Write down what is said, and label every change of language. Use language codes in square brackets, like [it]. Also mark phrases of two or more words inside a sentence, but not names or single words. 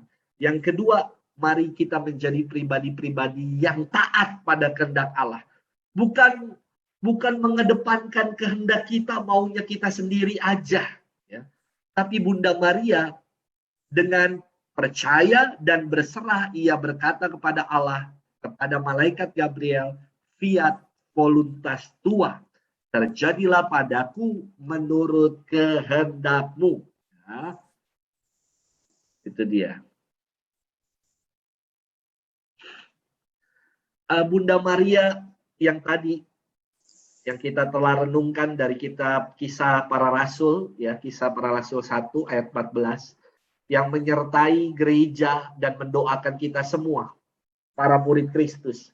[id] Yang kedua, mari kita menjadi pribadi-pribadi yang taat pada kehendak Allah. Bukan mengedepankan kehendak kita, maunya kita sendiri aja. Ya. Tapi Bunda Maria dengan percaya dan berserah, ia berkata kepada Allah, kepada malaikat Gabriel, [la] fiat voluntas tua, [id] terjadilah padaku menurut kehendakmu. Ya. Itu dia. Bunda Maria yang tadi yang kita telah renungkan dari kitab Kisah Para Rasul, ya, Kisah Para Rasul 1 ayat 14, yang menyertai gereja dan mendoakan kita semua, para murid Kristus.